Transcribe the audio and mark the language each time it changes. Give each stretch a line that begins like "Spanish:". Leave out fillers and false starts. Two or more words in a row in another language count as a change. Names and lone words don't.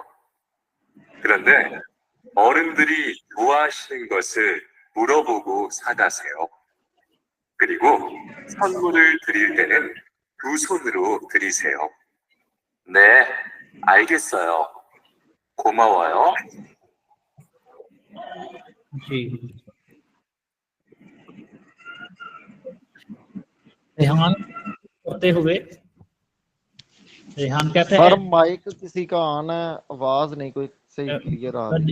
Korean: 그런데 어른들이 좋아하시는 것을 물어보고 사가세요. 그리고 선물을 드릴 때는 두 손으로 들이세요. 네, 알겠어요. 고마워요.
Hindi: जी। रेहान करते हुए रेहान कहते सर हैं माइक किसी का ऑन है, आवाज नहीं कोई सही क्लियर आ रही।